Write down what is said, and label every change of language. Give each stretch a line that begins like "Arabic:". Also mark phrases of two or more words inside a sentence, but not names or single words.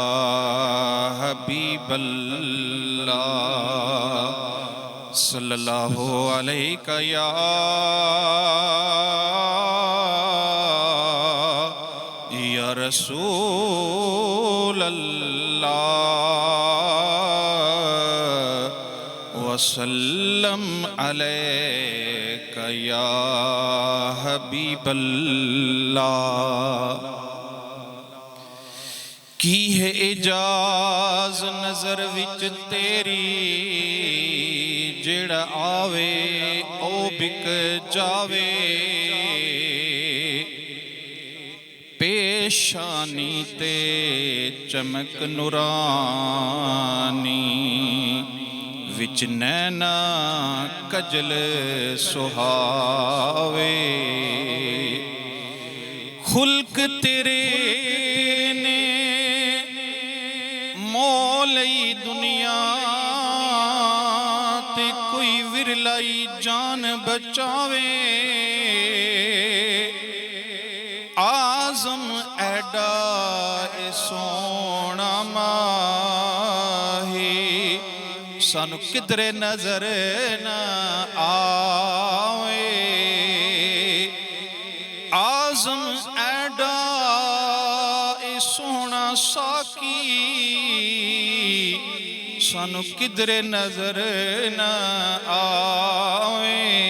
Arabic: حبیب اللہ صلی اللہ علیہ یا رسول اللہ وسلم علیک یا حبیب اللہ۔
Punjabi: کی ہے اجاز نظر وچ تیری، جڑا آوے او بک جاوے، پیشانی تے چمک نورانی، وچ نینا کجل سہاوے، خلق تیرے نے مولی دنیا تے کوئی ورلائی جان بچاوے، آزم ایڈا اے سونا ماہی، سانو کدرے نظر نہ آوے، آزم ایڈا اے سونا ساکی، سانو کدرے نظر نہ آوے،